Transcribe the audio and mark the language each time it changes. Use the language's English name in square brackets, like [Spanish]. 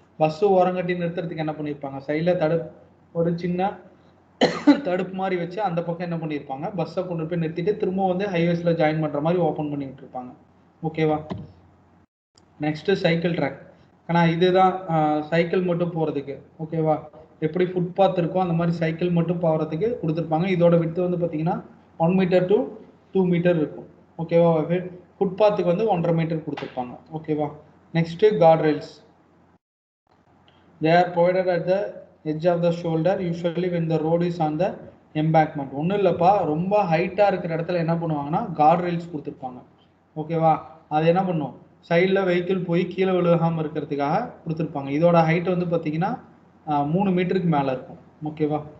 [Tamil] Bus ஓரங்கட்டி நிறுத்துறதுக்கு என்ன பண்ணியிருப்பாங்க, சைடில் ஒரு சின்ன தடுப்பு மாதிரி வச்சு அந்த பக்கம் என்ன பண்ணியிருப்பாங்க, பஸ்ஸை கொண்டு போய் நிறுத்திட்டு திரும்ப வந்து ஹைவேஸில் ஜாயின் பண்ணுற மாதிரி ஓப்பன் பண்ணி விட்டுருப்பாங்க. ஓகேவா? Next cycle track. ஆனால் இதுதான் சைக்கிள் மட்டும் போகிறதுக்கு. ஓகேவா? எப்படி ஃபுட்பாத் இருக்கோ அந்த மாதிரி சைக்கிள் மட்டும் போகிறதுக்கு கொடுத்துருப்பாங்க. இதோட விட்த்து வந்து பார்த்தீங்கன்னா 1 மீட்டர் to 2 மீட்டர் இருக்கும். ஓகேவா? ஃபுட்பாத்துக்கு வந்து 1.5 மீட்டர் கொடுத்துருப்பாங்க. ஓகேவா? Next card rails. [English] They are provided at the edge of the shoulder usually when the road is on the embankment. [Tamil] ஒன்றும் இல்லைப்பா, ரொம்ப ஹைட்டாக இருக்கிற இடத்துல என்ன பண்ணுவாங்கன்னா கார்ட் ரெயில்ஸ் கொடுத்துருப்பாங்க. ஓகேவா? அது என்ன பண்ணும், சைடில் வெஹிக்கிள் போய் கீழே விழுகாமல் இருக்கிறதுக்காக கொடுத்துருப்பாங்க. இதோட ஹைட் வந்து பார்த்தீங்கன்னா 3 மீட்டருக்கு மேலே இருக்கும். ஓகேவா?